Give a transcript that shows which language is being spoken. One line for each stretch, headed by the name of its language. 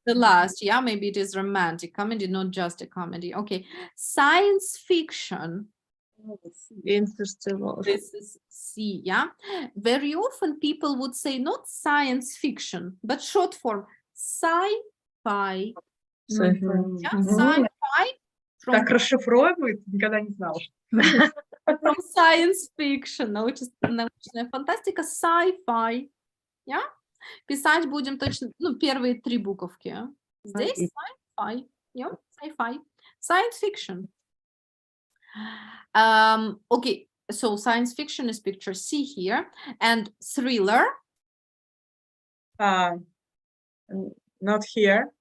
English: The last, yeah, maybe it is romantic comedy, not just a comedy. Okay. Science fiction. Interstellar. This is C, yeah. Very often people would say not science fiction, but short form sci-fi. Sci-fi. Yeah, Mhm. sci-fi from,
Russian: Так расшифровывают, никогда не знала.
English: from science fiction,
Russian: научная фантастика,
English: sci-fi. Yeah?
Russian: Писать будем точно, ну, первые 3 буковки. Здесь
English: sci-fi. Yeah, sci-fi. Science fiction. Okay, so science fiction is picture C here, and thriller, Not here.